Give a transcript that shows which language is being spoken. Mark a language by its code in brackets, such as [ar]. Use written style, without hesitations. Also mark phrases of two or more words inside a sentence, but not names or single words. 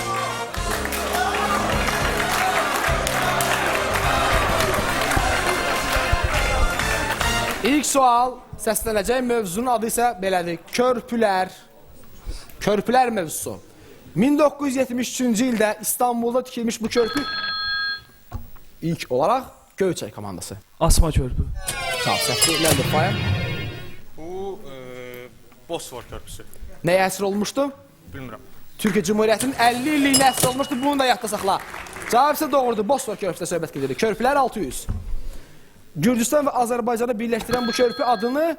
[az] İlk sual səslənəcək mövzunun adı isə belədir. Körpülər. Körpülər mövzusu. 1973-cü ildə İstanbulda tikilmiş bu körpü ilk olaraq Göyçay komandası. Asma körpü. Cavab səhvdir. [en] Land of Fire. [az] Bu Bosfor körpüsü. Nəyə əsr olmuşdu? Bilmirəm. Türkiyə Cumhuriyyətinin 50 illiyinə əsr olmuşdu. Bunu da yadda saxla. Cavab isə doğrudur. Bosfor körpüsündə söhbət gedir. Körpülər 600. Gürcüstan və Azərbaycanı birləşdirən bu körpü adını